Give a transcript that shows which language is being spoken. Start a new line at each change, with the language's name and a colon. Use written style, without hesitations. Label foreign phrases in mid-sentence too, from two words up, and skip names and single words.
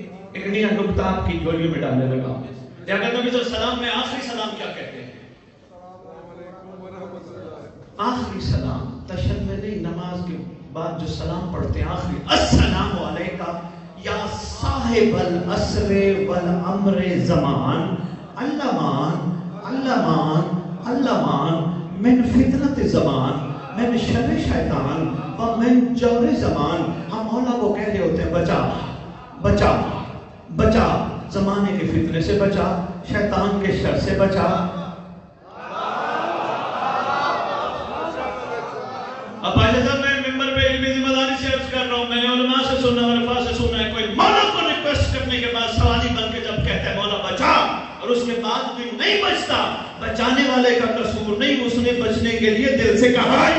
Urdu: ایک نیا نکتہ آپ کی جولیوں میں ڈالنے لگا، یا کہ نبی صلی اللہ علیہ وسلم میں آخری سلام کیا کہتے ہیں؟ آخری سلام تشہد میں نہیں، نماز کے بعد جو سلام پڑھتے ہیں آخری،
Arabic: السلام علیکہ یا صاحب العصر والامر زمان، اللمان اللمان اللمان من فتنت زمان، من شر شیطان و من جور زمان۔
Urdu: ہم مولا کو کہہ رہے ہوتے ہیں بچا بچا بچا، زمانے کے فتنے سے بچا، شیطان کے شر سے بچا۔ اب آج صاحب میں ممبر پہ علمی ذمہ داری سے عرض کر رہا ہوں، میں نے علماء سے سنا، عرفا سے سنا ہے، کوئی مولا کو ریکویسٹ کرنے کے بعد سوالی بن کے جب کہتا ہے مولا بچا، اور اس کے بعد بھی نہیں بچتا، بچانے والے کا قصور نہیں، اس نے بچنے کے لیے دل سے کہا ہے۔